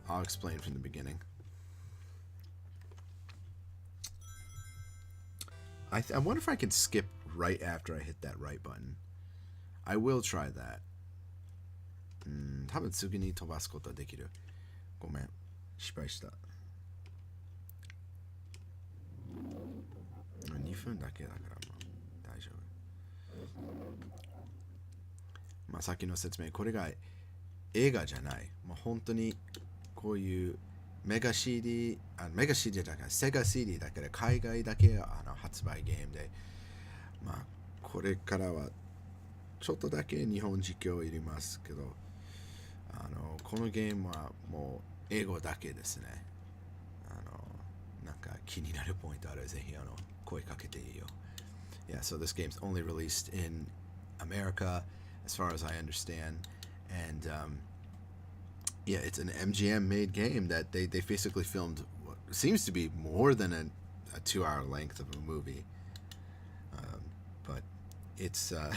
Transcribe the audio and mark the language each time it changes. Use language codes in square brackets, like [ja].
[en] I'll explain from the beginning. I wonder if I can skip right after I hit that right button. I will try that. [ja] 多分次に飛ばすことはできる。ごめん、失敗した。 2分だけだからまあ大丈夫。まあさっきの説明、これが映画じゃない。もう本当にこういうメガ CD、メガ CD だからセガ CD だから海外だけ発売ゲームで、まあこれからはちょっとだけ日本実況いりますけど、このゲームはもう英語だけですね。なんか気になるポイントあるぜひ声かけていいよ。 [en] Yeah, so this game's only released in America, as far as I understand, and yeah, it's an MGM-made game that they basically filmed what seems to be more than a 2-hour length of a movie, but it's